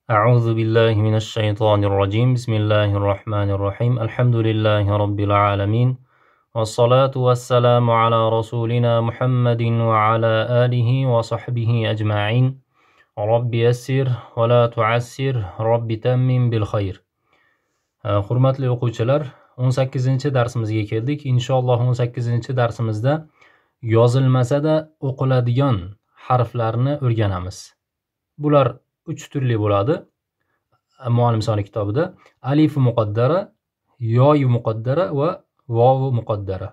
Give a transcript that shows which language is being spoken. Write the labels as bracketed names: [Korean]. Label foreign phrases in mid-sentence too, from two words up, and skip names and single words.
[Arabic] أعوذ بالله من الشيطان الرجيم بسم الله الرحمن الرحيم الحمد لله رب العالمين والصلاة والسلام على رسولنا محمد وعلى آله وصحبه أجمعين رب يسر ولا تعسر رب تمم بالخير. [Uzbek] Hurmatli o'quvchilar, 18-darsimizga keldik. Inshaalloh 18-darsimizda yozilmasa-da o'qiladigan harflarni o'rganamiz. Bular 3 turli bo'ladi. Muallim soni kitobida alif muqaddara, yoy muqaddara va vov muqaddara.